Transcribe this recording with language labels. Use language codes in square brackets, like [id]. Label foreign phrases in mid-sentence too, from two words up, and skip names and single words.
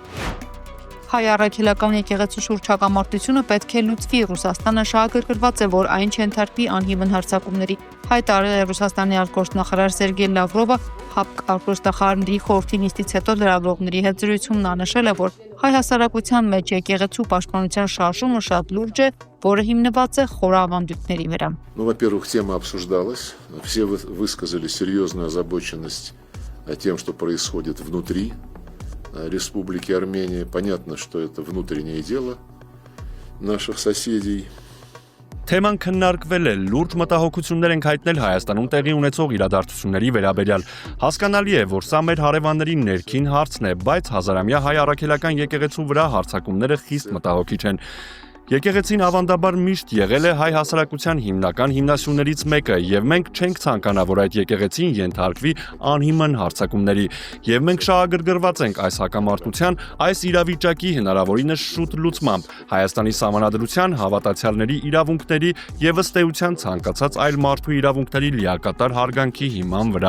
[hy] Հայ առաքելական եկեղեցու շուրջ հակամարտությունը պետք է լուծվի։ Ռուսաստանը շահագրգռված է, որ այն չընթերցի անհիմն հարձակումների։ Հայտարարել է Ռուսաստանի արտգործնախարար Սերգեյ Լավրովը ՀԱՊԿ արտգործնախարարների խորհրդի նիստից հետո լրագրողների հետ զրույցում նա նշել է, որ հայ հասարակության մեջ եկեղեցու պաշտպանության շարժումը շատ լուրջ է, որը հիմնված է խորավանդույթների վրա։ [ru] Во-первых, тема обсуждалась. Все высказали серьезную озабоченность тем, что происходит внутри Республики Армения. Понятно, что это внутреннее дело наших соседей. [hy] Թեման քննարկվել է, լուրջ մտահոգություններ ենք հայտնել Հայաստանում տեղի ունեցող իրադարձությունների վերաբերյալ։ Հասկանալի է, որ սա մեր հարևանների ներքին հարցն է, բայց հազարամյա հայ առաքելական եկեղեցու վրա հարձակումները խիստ մտահոգիչ են։ Եկեղեցին ավանդաբար միշտ եղել է հայ հասարակության հիմնական հիմնասյուներից մեկը, եւ մենք չենք ցանկանա, որ այդ եկեղեցին ենթարկվի անհիմն հարձակումների, եւ մենք շահագրգռված ենք այս հակամարտության, այս իրավիճակի հնարավորինս շուտ լուծմամբ, Հայաստանի Սահմանադրության, հավատացյալների իրավունքների եւ ըստ էության ցանկացած այլ մարդու իրավունքների լիակատար հարգանքի հիման վրա։